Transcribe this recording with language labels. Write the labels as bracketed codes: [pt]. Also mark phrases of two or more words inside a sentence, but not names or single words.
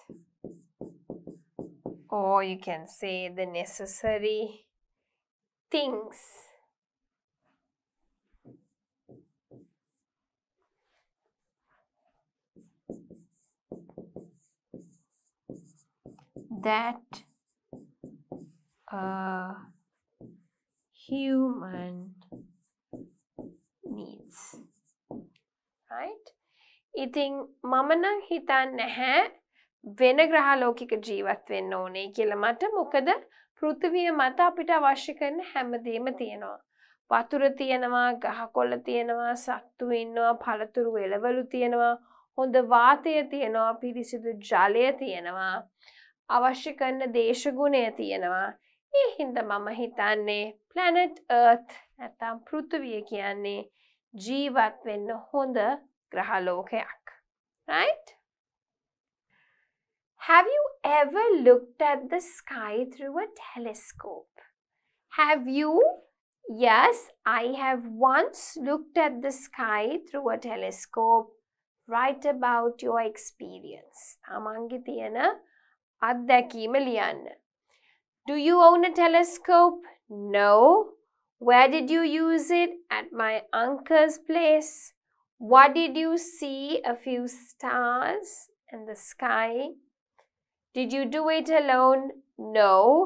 [en] or you can say the necessary things that a human needs. Right? [si] ඉතින් මම නම් හිතන්නේ නැහැ වෙන ග්‍රහ ලෝකික ජීවත් වෙන්න ඕනේ කියලා මට. මොකද පෘථිවිය මත අපිට අවශ්‍ය කරන හැමදේම තියෙනවා. වතුර තියෙනවා, ගහකොළ තියෙනවා, සත්තු ඉන්නවා, පළතුරු එළවලු තියෙනවා, හොඳ වාතය තියෙනවා, පිරිසිදු ජලය තියෙනවා, අවශ්‍ය කරන දේශගුණය තියෙනවා. ඒ හින්දා මම හිතන්නේ [en] planet Earth [si] නැත්නම් පෘථිවිය කියන්නේ ජීවත් වෙන්න හොඳ ග්‍රහලෝකයක්. [en] Right? Have you ever looked at the sky through a telescope? Have you? Yes, I have once looked at the sky through a telescope. Write about your experience. [si] තමන්ගේ තියෙන අත්දැකීම ලියන්න. [en] Do you own a telescope? No. Where did you use it? At my uncle's place. What did you see? A few stars in the sky. Did you do it alone? No.